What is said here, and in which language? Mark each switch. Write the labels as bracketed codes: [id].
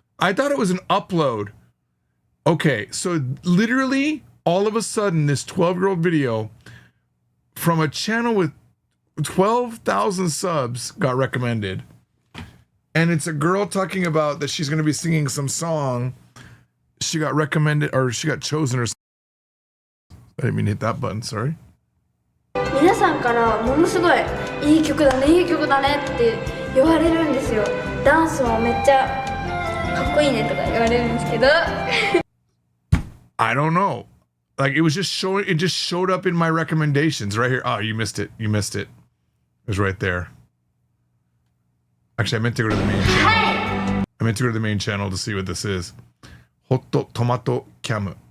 [en] I thought it was an upload. Okay, so literally all of a sudden this 12-year-old video from a channel with 12,000 subs got recommended. And it's a girl talking about that she's going to be singing some song. She got recommended or she got chosen or something. I didn't mean to hit that button, sorry. [ja] 皆さんからものすごいいい曲だね、いい曲だねって言われるんですよ。ダンスもめっちゃかっこいいねとか言われるんですけど。 [en] I don't know. Like it just showed up in my recommendations right here. Oh, you missed it. You missed it. It was right there. Actually, I meant to go to the main channel. Hey! I meant to go to the main channel to see what this is. Hot tomato cam.